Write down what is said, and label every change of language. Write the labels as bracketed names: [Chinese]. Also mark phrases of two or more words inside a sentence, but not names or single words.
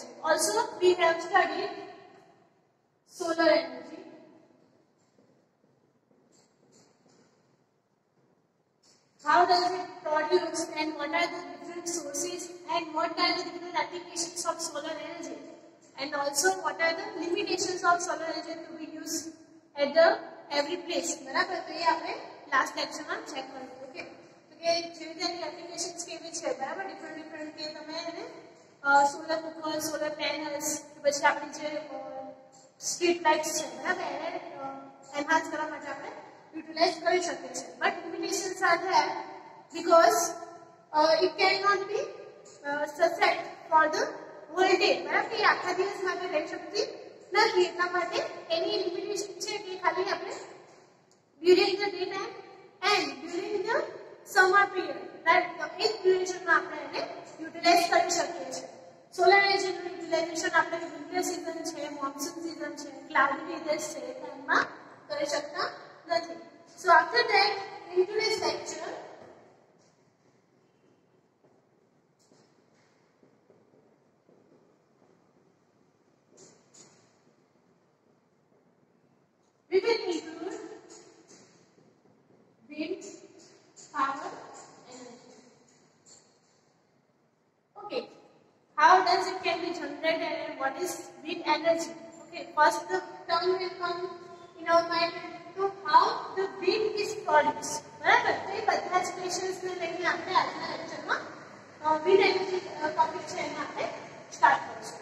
[English] Also we have studied solar energy, how does it produce and what are the different sources and what are the different applications of solar energy, and also what are the limitations of solar energy to be used at the every place. [Hindi] बराबर, तो ये आपने [English] last lecture [Hindi] में चेक कर लो. [Gujarati] ओके, [Hindi] तो ये [Gujarati] જેવી રીતે એપ્લિકેશન્સ કેવી છે, બરાબર, ડિફરન્ટ કે તમે એને [English] solar cooker, solar panels [Gujarati] કે પછી આપણી જે [English] street lights [Gujarati] છે, બરાબર, એને એન્હાન્સ કરવા માટે આપણે યુટિલાઇઝ કરી શકીએ છીએ. [English] but limitations are there because it cannot be sustain for the whole day. [Gujarati] બરાબર, એ આખા દિવસ માટે રહી શકતી નથી, એટલા માટે એની લિમિટેશન છે કે ખાલી આપણે [English] during the daytime and during the summer period, right, [Gujarati] તો એક ડ્યુરેશનમાં આપણે એને યુટિલાઇઝ કરી શકીએ છીએ. સોલર એનર્જીનું યુટિલાઇઝેશન આપણે [English] winter season [Gujarati] છે, [English] monsoon season [Gujarati] છે, [English] cloudy weather [Gujarati] છે, એમાં કરી શકતા નથી. [English] so after that in today's lecture we will include wind power energy. Okay, how does it can be generated and what is wind energy? Okay, first the term will come in our mind to how the wind is produced. [Gujarati] બરાબર, તો એ બધા જ ક્વેશ્ચન્સ ને લઈને આપણે આજના લેક્ચરમાં [English] wind energy [Gujarati] ટોપિક છે એને આપણે સ્ટાર્ટ કરીશું.